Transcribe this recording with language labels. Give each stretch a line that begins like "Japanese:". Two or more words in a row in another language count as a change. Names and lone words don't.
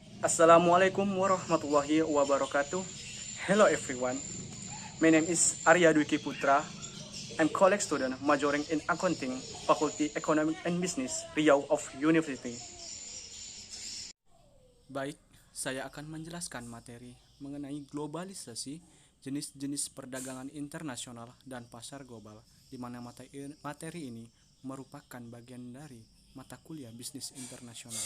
Arabic: السلام عليكم ورحمة الله وبركاته.
English: Hello everyone. My name is Arya Dwiki Putra. I'm college student majoring in accounting, Faculty Economic and Business, Riau of University.
Indonesian: Baik, saya akan menjelaskan materi mengenai globalisasi, jenis-jenis perdagangan internasional dan pasar global, di mana materi ini merupakan bagian dari mata kuliah bisnis internasional.